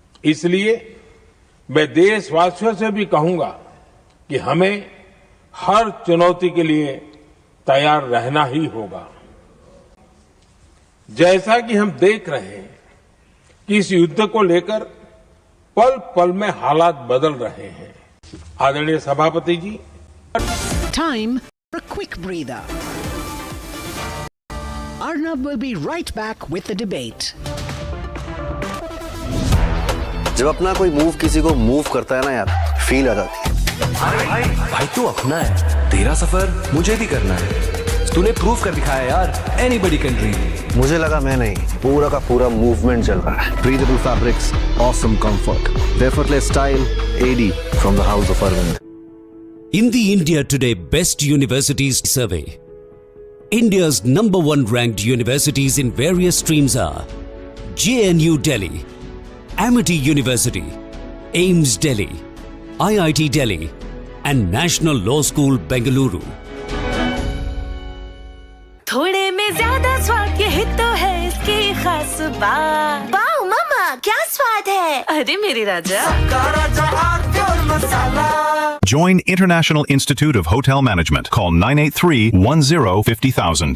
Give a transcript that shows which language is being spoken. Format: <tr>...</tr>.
<hi>इसलिए मैं देशवासियों से भी कहूंगा कि हमें हर चुनौती के लिए तैयार रहना ही होगा. जैसा कि हम देख रहे हैं कि इस युद्ध को लेकर पल पल में हालात बदल रहे हैं. आदरणीय सभापति जी.</hi> <en>Time for a quick breather. Arnab will be right back with the debate.</en> <hi>जब अपना कोई मूव किसी को मूव करता है ना यार, फील आ जाती है. भाई तू अपना है, तेरा सफर मुझे भी करना है. तूने प्रूफ कर दिखाया यार, एनीबडी कैन ड्रीम. मुझे लगा मैं नहीं, पूरा का पूरा मूवमेंट चल रहा है.</hi> <en>Breathable fabrics, awesome comfort, effortless style, AD from the house of Arvind. In the India Today Best Universities Survey, India's #1 ranked universities in various streams are JNU Delhi, Amity University, AIMS Delhi, IIT Delhi, and National Law School Bengaluru.</en> <hi>थोड़े में ज्यादा स्वाद, ये तो है इसकी खास बात. वाओ मामा, क्या स्वाद है. अरे मेरे राजा, सबका राजा आरती और मसाला.</hi> <en>Join International Institute of Hotel Management. Call 983-10-50,000.</en>